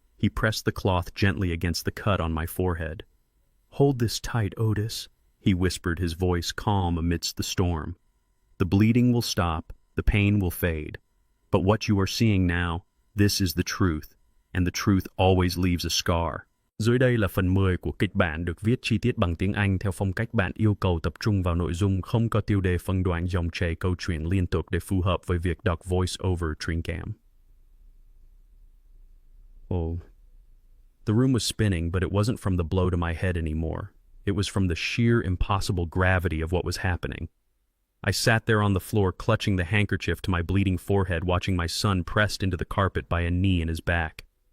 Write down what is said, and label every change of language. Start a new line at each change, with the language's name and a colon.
English: He pressed the cloth gently against the cut on my forehead. "Hold this tight, Otis," he whispered, his voice calm amidst the storm. "The bleeding will stop, the pain will fade. But what you are seeing now, this is the truth, and the truth always leaves a scar."
Vietnamese: Dưới đây là phần 10 của kịch bản được viết chi tiết bằng tiếng Anh theo phong cách bạn yêu cầu tập trung vào nội dung, không có tiêu đề, phân đoạn, dòng chảy câu chuyện liên tục để phù hợp với việc đọc voice-over truyền cảm.
English: Oh. The room was spinning, but it wasn't from the blow to my head anymore. It was from the sheer impossible gravity of what was happening. I sat there on the floor, clutching the handkerchief to my bleeding forehead, watching my son pressed into the carpet by a knee in his back.